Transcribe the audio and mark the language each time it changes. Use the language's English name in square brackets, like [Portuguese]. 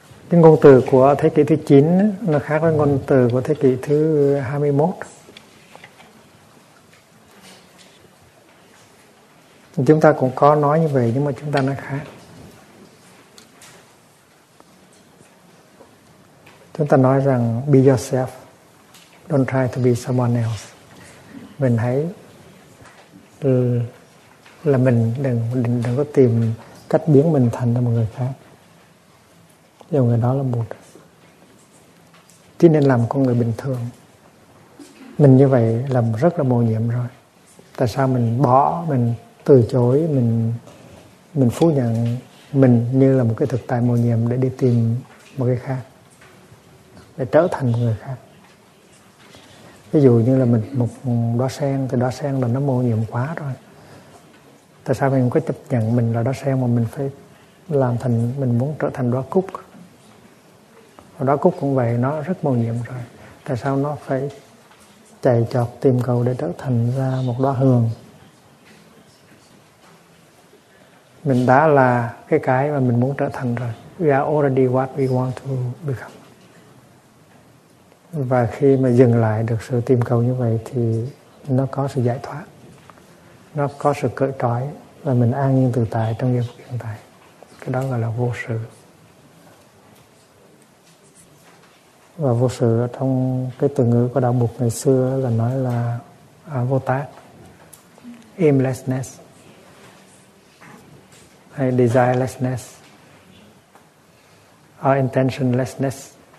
[Vietnamese] Cái ngôn từ của thế kỷ thứ 9 nó khác với ngôn từ của thế kỷ thứ 21. Chúng ta cũng có nói như vậy nhưng mà chúng ta nói khác. Chúng ta nói rằng [English] be yourself, don't try to be someone else. [Vietnamese] Mình hãy là mình, đừng có tìm cách biến mình thành một người khác. Dù người đó là một. Chỉ nên làm con người bình thường. Mình như vậy là rất là mồ nhiệm rồi. Tại sao mình bỏ, mình từ chối, mình phủ nhận mình như là một cái thực tại mồ nhiệm để đi tìm một cái khác, để trở thành một người khác. Ví dụ như là mình một đóa sen, thì đóa sen là nó mô nhiệm quá rồi. Tại sao mình không có chấp nhận mình là đóa sen mà mình phải làm thành, mình muốn trở thành đóa cúc. Và đóa cúc cũng vậy, nó rất mô nhiệm rồi. Tại sao nó phải chạy chọt tìm cầu để trở thành ra một đóa hường? mình đã là cái mà mình muốn trở thành rồi. [English] We are already what we want to become. [Vietnamese] Và khi mà dừng lại được sự tìm cầu như vậy thì nó có sự giải thoát, nó có sự cởi trói và mình an nhiên tự tại trong giây phút hiện tại. Cái đó gọi là vô sự. Và vô sự trong cái từ ngữ của đạo Phật ngày xưa là nói là vô tác, aimlessness hay desirelessness or intentionlessness.